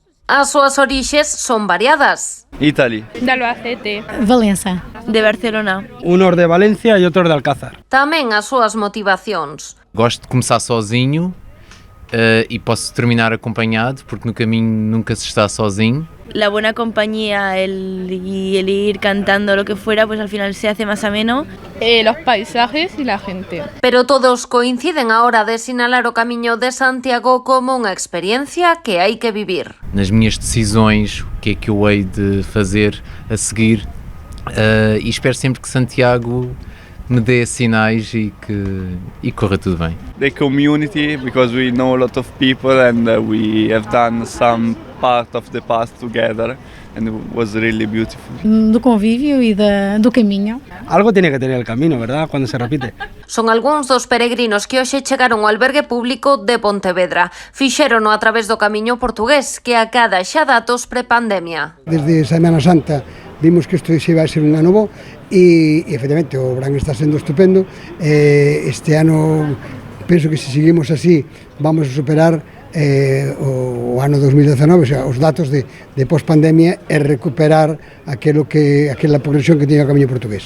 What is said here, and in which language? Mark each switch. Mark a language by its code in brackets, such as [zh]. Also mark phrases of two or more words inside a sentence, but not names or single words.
[gl] As súas orixes son variadas. Italy. [es] De Albacete. Valença. De Barcelona. Unos de Valencia [gl] e outros de Alcázar. Tamén as súas motivacións. [pt] Gosto de começar sozinho e posso terminar acompanhado, porque no caminho nunca se está sozinho. [es] La buena compañía y el ir cantando lo que fuera, pues al final se hace más ameno. Los paisajes y la gente. [gl] Pero todos coinciden a hora de sinalar o Camiño de Santiago como unha experiencia que hai que vivir. [pt] Nas minhas decisões, o que é que eu hei de fazer a seguir, e espero sempre que Santiago me dê sinais e corra tudo bem. [en] The community, because we know a lot of people and we have done some part of the past together and it was really beautiful. [pt] Do convívio e do caminho. [es] Algo tiene que tener el camino, ¿verdad? Cuando se repite. [gl] Son algúns dos peregrinos que hoxe chegaron ao albergue público de Pontevedra. Fixérono a través do Camiño portugués, que acada xa datos prepandemia. Desde Semana Santa vimos que isto se iba a ser un ano bo e efectivamente o verán está sendo estupendo. Este ano penso que se seguimos así vamos a superar o ano 2019, [es] o sea, [gl] os datos de post-pandemia e recuperar aquela progresión que tiña o Camiño portugués.